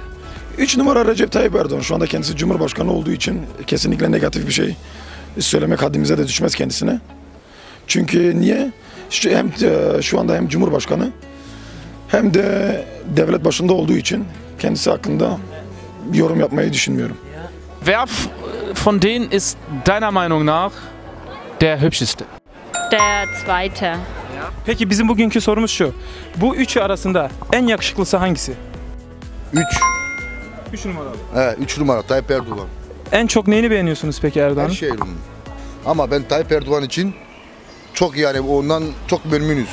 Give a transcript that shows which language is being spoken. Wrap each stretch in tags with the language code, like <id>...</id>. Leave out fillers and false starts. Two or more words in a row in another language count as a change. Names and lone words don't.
<tr>3 numara Recep Tayyip Erdoğan. Şu anda kendisi Cumhurbaşkanı olduğu için kesinlikle negatif bir şey söylemek haddimize de düşmez kendisine. Çünkü niye? Şu anda hem Cumhurbaşkanı hem de devlet başında olduğu için kendisi hakkında yorum yapmayı düşünmüyorum.</tr> <de>Wer von denen ist deiner Meinung nach der hübscheste? Der 2.</de> <tr>Peki bizim bugünkü sorumuz şu. Bu üçü arasında en yakışıklısı hangisi? 3. 3 numaralı. Evet, 3 numara Tayyip Erdoğan. En çok neyini beğeniyorsunuz peki Her Erdoğan'ın? şey onun. Ama ben Tayyip Erdoğan için çok, yani ondan çok memnunuz.</tr>